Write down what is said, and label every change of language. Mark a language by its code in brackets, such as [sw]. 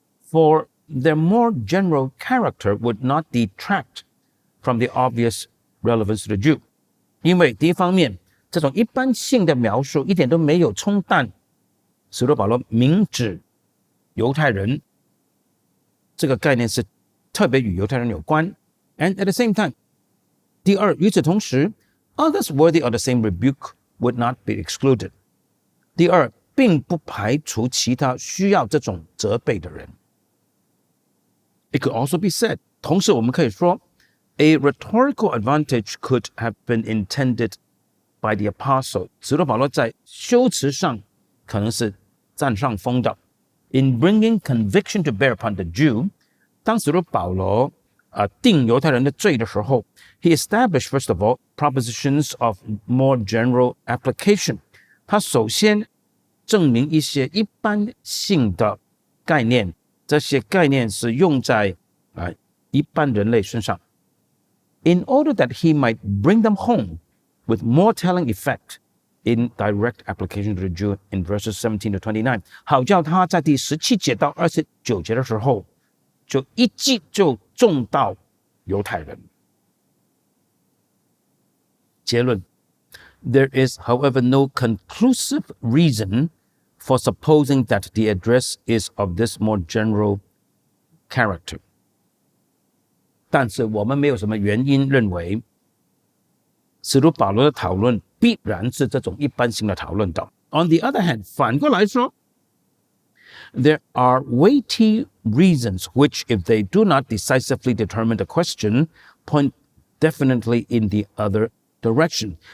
[en] For their more general character would not detract from the obvious relevance to the Jew。 [zh] 因为第一方面，这种一般性的描述一点都没有冲淡使徒保罗明指犹太人这个概念是特别与犹太人有关。 [en] And at the same time， [zh] 第二，与此同时 [en] ，others worthy of the same rebuke would not be excluded。 [zh] 第二，并不排除其他需要这种责备的人。 [en] It could also be said， [zh] 同时我们可以说 [en] ，a rhetorical advantage could have been intended by the apostle。 [zh] 使徒保罗在修辞上可能是占上风的。 [en] In bringing conviction to bear upon the Jew， [zh] 当使徒保罗定犹太人的罪的时候 [en] ，he established first of all propositions of more general application。 [zh] 他首先证明一些一般性的概念，这些概念是用在一般人类身上。 [en] In order that he might bring them home with more telling effect in direct application to the Jew in verses 17 to 29， [zh] 好叫他在第17节到29节的时候，就一击就中到犹太人。结论 [en] ：There is, however, no conclusive reason for supposing that the address is of this more general character。 [zh] 但是我们没有什么原因认为使徒保罗的讨论必然是这种一般性的讨论的。 [en] On the other hand， [zh] 反过来说 [en] ，there are weighty reasons which, if they do not decisively determine the question, point definitely in the other direction。